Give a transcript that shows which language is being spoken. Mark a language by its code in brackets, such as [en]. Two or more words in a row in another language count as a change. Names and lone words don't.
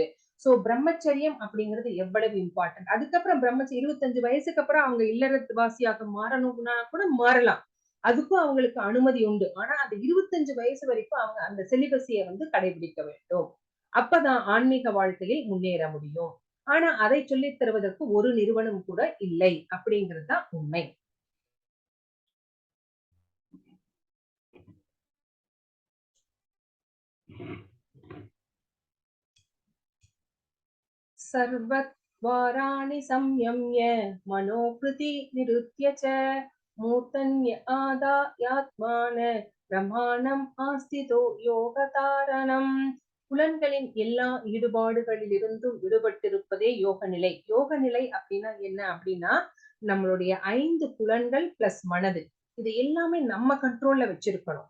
[ta] சோ பிரம்மச்சரியம் அப்படிங்கிறது எவ்வளவு இம்பார்ட்டன்ட். அதுக்கப்புறம் 25 வயசுக்கு அப்புறம் அவங்க இல்லறவாசியாக மாறணும்னா கூட மாறலாம். அதுக்கும் அவங்களுக்கு அனுமதி உண்டு. ஆனா அந்த 25 வயசு வரைக்கும் அவங்க அந்த செலிபஸிய வந்து கடைபிடிக்க வேண்டும். அப்பதான் ஆன்மீக வாழ்க்கையில் முன்னேற முடியும். ஆனா அதை சொல்லித் தருவதற்கு ஒரு நிறுவனம் கூட இல்லை அப்படிங்கிறது தான் உண்மை. [sa] सर्वद्वाराणि संयम्य मनोकृति निरुध्य च मूर्धन्य आदायात्मान प्रमाणम् आस्थितो योगधारणम्. [ta] புலன்களின் எல்லா ஈடுபாடுகளிலிருந்தும் விடுபட்டிருப்பதே யோக நிலை. யோக நிலை அப்படின்னா என்ன அப்படின்னா நம்மளுடைய 5 புலன்கள் பிளஸ் மனது இது எல்லாமே நம்ம கண்ட்ரோல்ல வச்சிருக்கணும்.